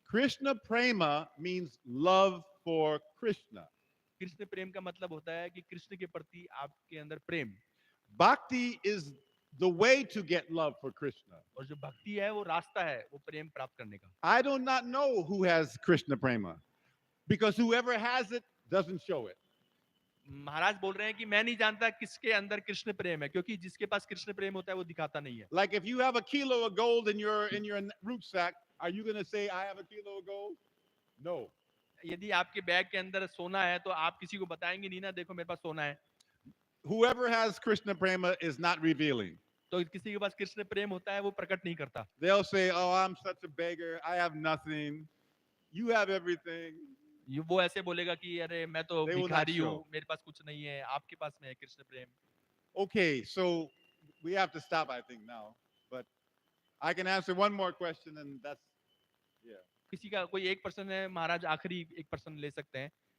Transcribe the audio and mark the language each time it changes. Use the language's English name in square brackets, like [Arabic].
[English] Krishna prema means love for Krishna. [Hindi] Krishna प्रेम का मतलब होता है कि कृष्ण के प्रति आपके अंदर प्रेम, [English] Bhakti is the way to get love for Krishna. [Hindi] और जो भक्ति है वो रास्ता है वो प्रेम प्राप्त करने का। [English] I do not know who has Krishna prema because whoever has it doesn't show it. [Hindi] महाराज बोल रहे हैं कि मैं नहीं जानता किसके अंदर कृष्ण प्रेम है, क्योंकि जिसके पास कृष्ण प्रेम होता है वो दिखाता नहीं है। [English] Like if you have a kilo of gold in your rucksack, are you going to say I have a kilo of gold? No. [Hindi] यदि आपके बैग के अंदर सोना है तो आप किसी को बताएंगे नहीं ना, देखो मेरे पास सोना है। [English] Whoever has Krishna prema is not revealing. [Hindi] तो किसी के पास कृष्ण प्रेम होता है वो प्रकट नहीं करता। [English] They'll say, "Oh, I'm such a beggar. I have nothing. You have everything." [Hindi] वो ऐसे बोलेगा कि अरे मैं तो [English] They will not [Hindi] भिखारी हूँ, [English] show. [Hindi] मेरे पास कुछ नहीं है, आपके पास में है कृष्ण प्रेम। [English] Okay, so we have to stop, I think, now. But I can answer one more question, and that's, yeah. [Hindi] किसी का कोई एक पर्सन है, महाराज आखिरी एक पर्सन ले सकते हैं।